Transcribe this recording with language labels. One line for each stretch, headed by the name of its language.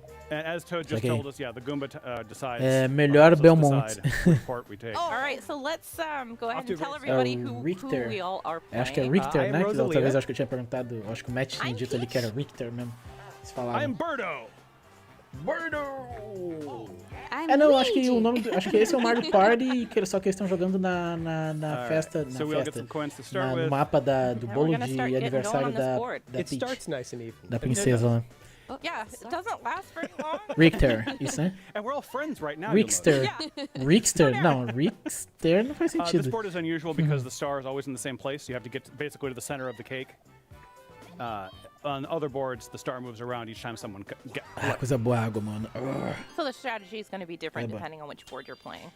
English: And as Toad just told us, the Goomba decides.
Portuguese: Melhor Belmonte.
English: All right, so let's go ahead and tell everybody who we all are playing.
Portuguese: Acho que é Richter, né? Que da outra vez acho que eu tinha perguntado. Acho que o Matt tinha dito ali que era Richter mesmo. Eles falaram.
English: I'm Birdo.
Portuguese: Não, acho que o nome, acho que esse é o Mario Party, só que eles estão jogando na festa, no mapa do bolo de aniversário da Peach, da princesa lá.
English: Yeah, it doesn't last very long.
Portuguese: Richter, isso, né?
English: And we're all friends right now.
Portuguese: Richter. Não, Richter não faz sentido.
English: This board is unusual because the star is always in the same place. You have to get basically to the center of the cake. On other boards, the star moves around each time someone gets.
Portuguese: Coisa boa água, mano.
English: So the strategy is going to be different depending on which board you're playing.